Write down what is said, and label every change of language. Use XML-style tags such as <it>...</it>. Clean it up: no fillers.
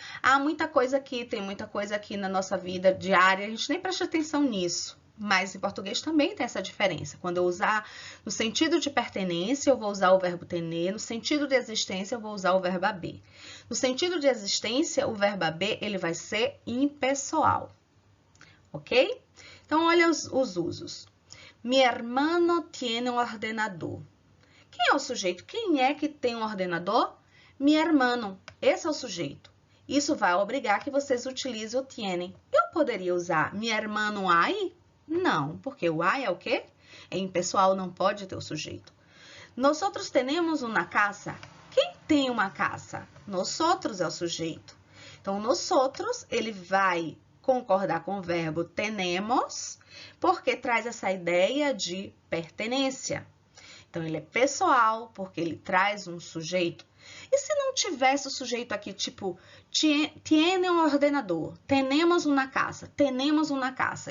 <pt>Há muita coisa aqui, tem muita coisa aqui na nossa vida diária, a gente nem presta atenção nisso. Mas em português também tem essa diferença. Quando eu usar no sentido de pertenência, eu vou usar o verbo tener. No sentido de existência, eu vou usar o verbo haber. No sentido de existência, o verbo haber, ele vai ser impessoal. Ok? Então, olha os usos.</pt> <es>Mi hermano tiene un ordenador.</es> <pt>Quem é o sujeito? Quem é que tem um ordenador?</pt> <es>Mi hermano.</es> <pt>Esse é o sujeito. Isso vai obrigar que vocês utilizem o tiene. Eu poderia usar</pt> <es>mi hermano hay?</es> <pt>Não, porque o hay é o quê? É impessoal, não pode ter o sujeito.</pt> <es>Nosotros tenemos una casa.</es> <pt>Quem tem uma casa? Nosotros é o sujeito. Então, nosotros, ele vai concordar com o verbo tenemos, porque traz essa ideia de pertenência. Então, ele é pessoal, porque ele traz um sujeito. E se não tivesse o sujeito aqui, tipo, tiene um ordenador, tenemos uma casa, tenemos uma casa.</pt>